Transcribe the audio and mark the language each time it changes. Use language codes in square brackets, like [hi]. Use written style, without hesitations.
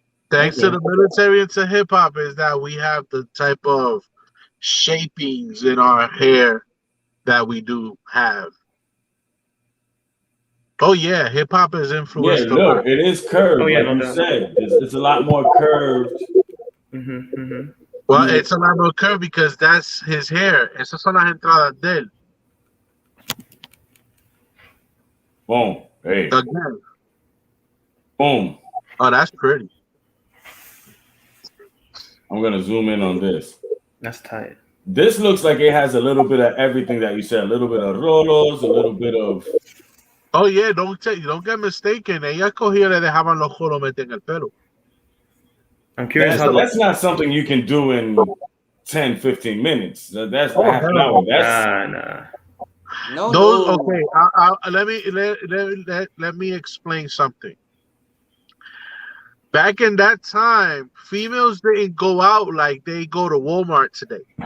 [en] Thanks to the military and to hip hop is that we have the type of shapings in our hair that we do have. Oh yeah, hip hop has influenced Yeah, look, it is curved, Oh, yeah, like no you doubt. said. It's a lot more curved. Well, it's a lot more curved because that's his hair. [es] Esas son las entradas de él. [en] Boom. Hey. Again. Boom. Oh, that's pretty. I'm gonna zoom in on this. That's tight. This looks like it has a little bit of everything that you said. A little bit of rolos, a little bit of. Oh yeah, don't get mistaken. [es] Ella cogía le dejaban los jolos en el pelo. [en] I'm curious That's not something you can do in 10, 15 minutes. That's half an hour. Nah. No. Okay. Let me explain something. Back in that time, females didn't go out like they go to Walmart today.